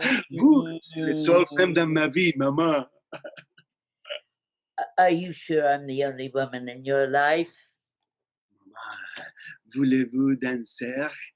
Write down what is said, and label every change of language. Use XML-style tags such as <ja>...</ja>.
<fr>Vous, c'est le seul femme dans ma vie, Maman.</fr> <en>Are you sure I'm the only woman in your life?</en> <fr>Maman, voulez-vous danser?</fr>